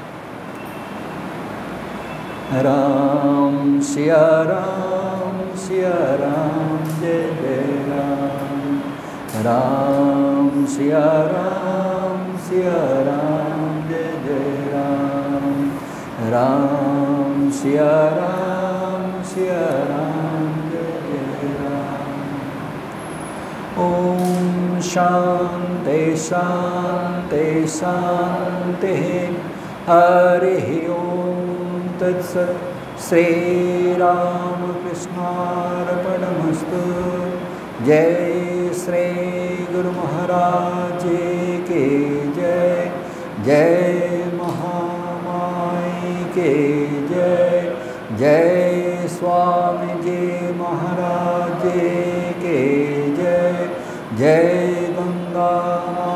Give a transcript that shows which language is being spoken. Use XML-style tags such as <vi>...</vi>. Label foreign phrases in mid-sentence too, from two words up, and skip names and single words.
<bn>রাম সিয়া রাম সিয়া রাম, জয় জয় রাম। রাম সিয়া রাম সিয়া রাম, জয় জয় রাম। রাম সিয়া রাম সিয়া রাম, জয় জয় রাম।</bn> <sa>ओम शांति शांति शांति। हरि ओम तत्सत्। श्री रामकृष्णार्पणमस्तु।</sa> <hi>जय श्री गुरु महाराज के जय। जय महामाई के जय। जय स्वामी जी महाराज के जय। जय गंगा</hi>